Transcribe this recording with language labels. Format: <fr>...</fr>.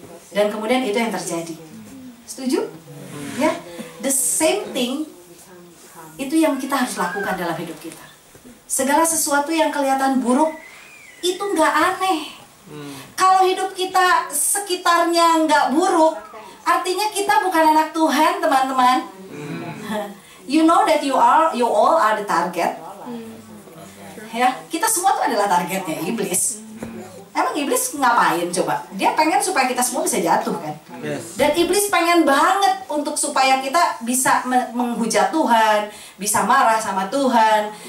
<id>Dan kemudian itu yang terjadi. Setuju? Ya,</id> <en>the same thing.</en> <id>Itu yang kita harus lakukan dalam hidup kita. Segala sesuatu yang kelihatan buruk itu nggak aneh. Kalau hidup kita sekitarnya nggak buruk, artinya kita bukan anak Tuhan, teman-teman.</id> <en>You know that you all are the target.</en> <id>Ya, kita semua tuh adalah targetnya iblis. Emang iblis ngapain coba? Dia pengen supaya kita semua bisa jatuh kan? Yes. Dan iblis pengen banget untuk supaya kita bisa menghujat Tuhan, bisa marah sama Tuhan.</id>